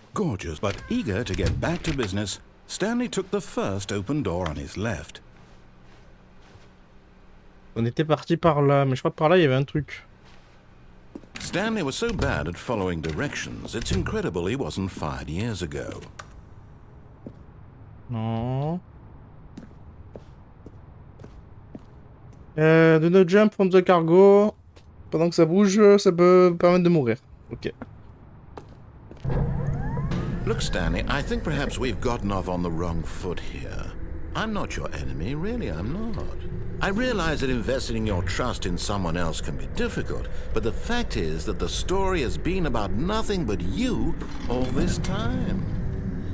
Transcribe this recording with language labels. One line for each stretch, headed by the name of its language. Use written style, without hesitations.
English: But eager to get back to business, Stanley took the first open door on his left.
French: On était parti par là, mais je crois que par là il y avait un truc.
English: Stanley was so bad at following directions, it's incredible he wasn't fired years ago.
French: Non.
English: Do not jump from the cargo.
French: Pendant que ça bouge, ça peut permettre de mourir. Ok.
English: Look, Stanley, I think perhaps we've gotten off on the wrong foot here. I'm not your enemy, really, I'm not. I realize that investing your trust in someone else can be difficult, but the fact is that the story has been about nothing but you all this time.